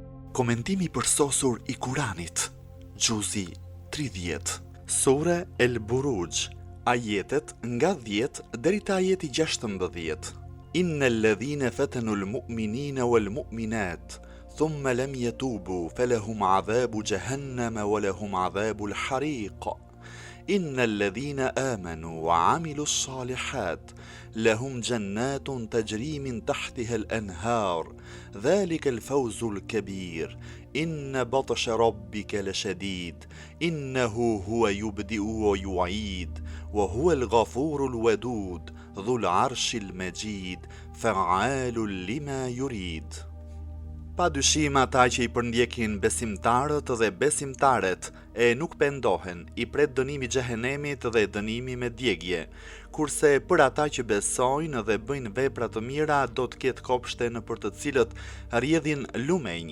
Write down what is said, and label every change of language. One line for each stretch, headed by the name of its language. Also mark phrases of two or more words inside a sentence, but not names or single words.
Albanian: Komentimi përsosur i Kuranit, Gjuzi 30, Sure El Buruj, ajetet nga 10 deri te ajeti 16.
Arabic: إن الذين فتنوا المؤمنين والمؤمنات ثم لم يتوبوا فلهم عذاب جهنم ولهم عذاب الحريق. إن الذين آمنوا وعملوا الصالحات لهم جنات تجري من تحتها الأنهار ذلك الفوز الكبير إن بطش ربك لشديد إنه هو يبدئ ويعيد وهو الغفور الودود ذو العرش المجيد فعال لما يريد.
Albanian: Pa dyshim ata që I përndjekin besimtarët dhe besimtaret e nuk pendohen, I pret dënimi xhehenemit dhe dënimi me djegje, kurse për ata që besojnë dhe bëjnë vepra të mira do të ketë kopshte në për të cilët rrjedhin lumenj.